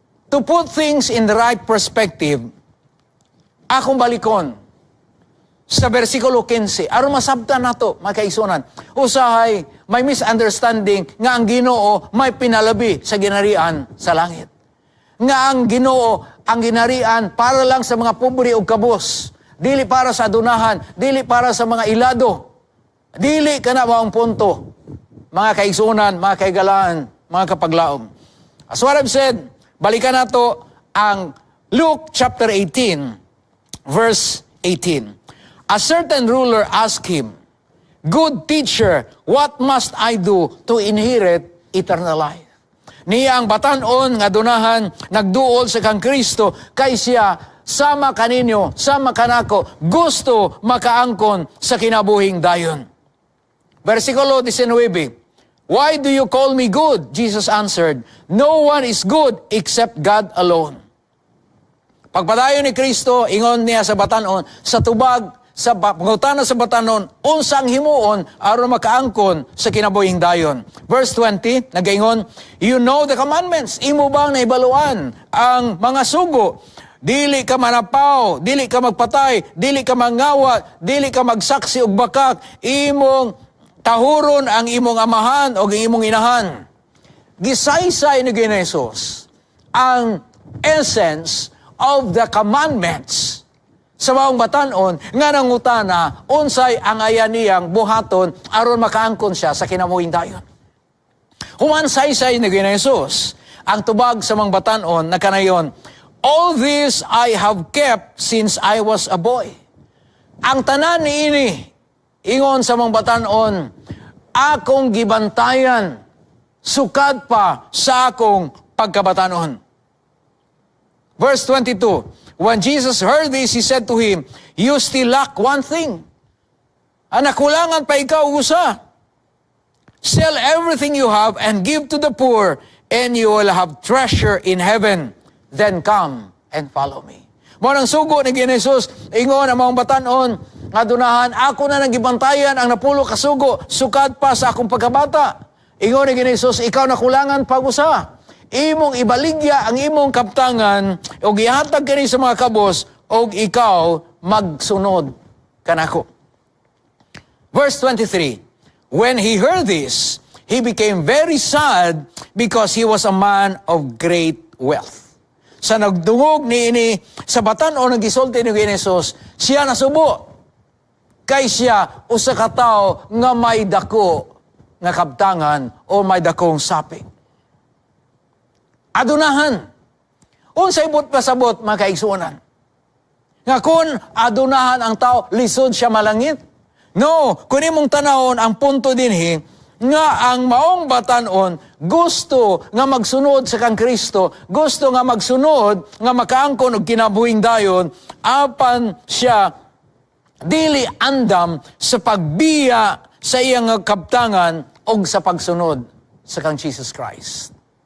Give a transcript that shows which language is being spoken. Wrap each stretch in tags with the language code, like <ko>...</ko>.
<en>To put things in the right perspective,</en> <ceb>akong balikon sa versikulo 15, aron masabtan nato, mga kaigsunan, usahay may misunderstanding nga ang Ginoo may pinalabi sa ginharian sa langit. Nga ang Ginoo, ang ginharian para lang sa mga pobre ug kabus, dili para sa adunahan, dili para sa mga ilado, dili kana maong punto. Mga kaigsunan, mga kaigalaan, mga kapaglaom.</ceb> <en>As what I've said,</en> <ceb>balikan nato ang</ceb> <en>Luke chapter 18, verse 18. A certain ruler asked him, "Good teacher, what must I do to inherit eternal life?"</en> <ceb>Niya ang batanon nga dunahan nagduol sa kang Kristo kay siya sama kaninyo, sama kanako, gusto makaangkon sa kinabuhing dayon.</ceb> <en>Versikulo 19. "Why do you call me good?" Jesus answered, "No one is good except God alone."</en> <ceb>Pagpadayon ni Kristo, ingon niya sa batanon, sa tubag, sa pangutana sa batanon, unsang himuon aron makaangkon sa kinabuhing dayon.</ceb> <en>Verse 20, nagaingon, "You know the commandments."</en> <ceb>Imo bang naibaluan ang mga sugo? Dili ka manapaw, dili ka magpatay, dili ka mangawat, dili ka magsaksi og bakak, imong tahuron ang imong amahan o ang imong inahan. Gisaysay ni Jesus ang</ceb> <en>essence of the commandments</en> <ceb>sa maong batanon nga nangutana unsay ang ayan niyang buhaton aron makaangkon siya sa kinabuhing dayon. Human saysay ni Jesus ang tubag sa mga batanon na kanayon,</ceb> <en>all this I have kept since I was a boy.</en> <ceb>Ang tanan niini, ingon sa mga batanon, akong gibantayan, sukad pa sa akong pagkabatanon.</ceb> <en>Verse 22, when Jesus heard this, He said to him, you still lack one thing.</en> <ceb>Nakulangan pa ikaw usa.</ceb> <en>Sell everything you have and give to the poor, and you will have treasure in heaven. Then come and follow me.</en> <ceb>Mo nang sugo ni Jesus, ingon ang mga batanon, nga dunahan, ako na nagibantayan ang napulo kasugo, sukad pa sa akong pagkabata. Ingon ni Jesus, ikaw nakulangan pag-usa. Imong ibaligya ang imong kaptangan, o gihatag kini sa mga kabos, o ikaw magsunod kanako.</ceb> <en>Verse 23, when he heard this, he became very sad because he was a man of great wealth.</en> <ceb>Sa nagdungog ni sa batan-o ng gisulti ni Jesus, siya nasubo. Kay siya, usa ka tawo nga may dako nga kabtangan o may dakong saping. Adunahan. Unsay but pasabot, mga kaigsuonan. Nga kun adunahan ang tao, lisod siya malangit. No, kung imong tanawon ang punto dinhi, nga ang maong batanon gusto nga magsunod sa kang Kristo, gusto nga magsunod nga makaangkon og kinabuhing dayon, apan siya dili andam sa pagbiya sa iyang kabtangan og sa pagsunod sa kang Jesus Christ.</ceb>